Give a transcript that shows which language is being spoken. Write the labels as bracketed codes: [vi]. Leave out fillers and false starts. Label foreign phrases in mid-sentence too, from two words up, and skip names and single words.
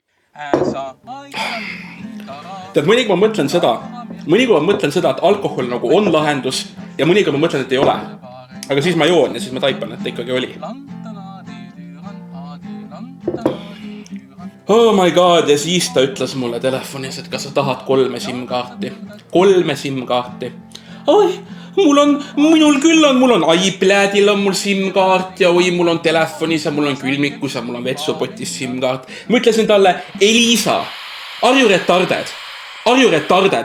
[et] Tead, mõnikord ma mõtlen seda, et alkohol nagu on lahendus ja mõnikord ma mõtlen, et ei ole. Aga siis ma joon ja siis ma taipan, et ikkagi oli. [en] Oh my god, [et] ja siis ta ütles mulle telefonis, et kas sa tahad 3 SIM-kaarti. 3 SIM-kaarti. Oi, minul küll on, mul on iPladil on mul SIM-kaart ja oi, mul on telefonis ja mul on külmikus ja mul on vetsupotis SIM-kaart. Ma ütlesin talle, Elisa, [en] are you retarded? Are you retarded?